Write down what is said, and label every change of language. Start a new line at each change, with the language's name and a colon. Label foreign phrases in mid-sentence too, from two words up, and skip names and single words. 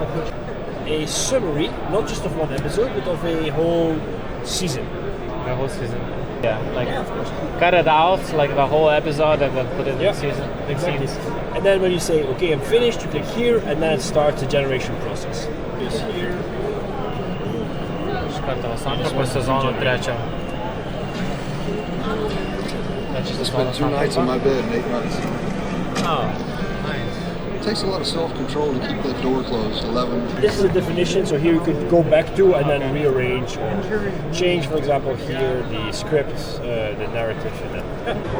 English: A summary, not just of one episode, but of a whole season. The whole season. Yeah, like cut it out, like the whole episode, and then put it in the season, big scenes. And then when you say, okay, I'm finished, you click here, and then it starts the generation process.
Lithuanian: Iš karto antrą sezono trečią.
English: I spent 2 nights on my bed and 8 months. Oh, nice. It takes a lot of self-control to keep that door closed. 11. This is a definition, so here you could go back to and then rearrange or change, for example, here the script, the narrative, and then.